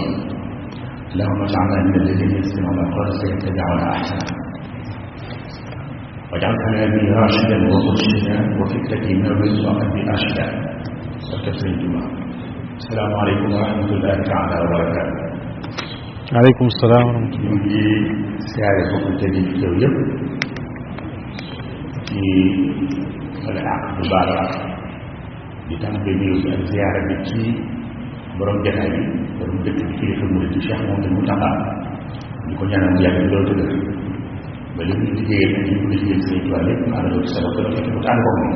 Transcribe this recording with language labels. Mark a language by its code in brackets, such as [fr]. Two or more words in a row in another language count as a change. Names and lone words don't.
[ar] اللهم اجعلنا من الذين يستمعون القول فيتبعون احسنه واجعل كلامي راشدا ومرشدا وفكرتي نور وقلبي ارشدا وكفري الجمعه. السلام عليكم ورحمه الله تعالى وبركاته. عليكم السلام ورحمه الله. [wo] ñu ngi siyaare bokku tëddi ci yow yëpp ci wala ak bu baax la di tàmbali nuyu ak ziyaara bi ci borom jataay bi borom dëkk bi kilifa murid ci Cheikh Mouhamadou Mountakha di ko ñaanal mu yàgg loolu tëdd ba li ñu liggéeyee ak li ñu liggéeyal Sëriñ Tuubaa lépp mu ànd ak sa bopp la fekk mu tànn ko moom.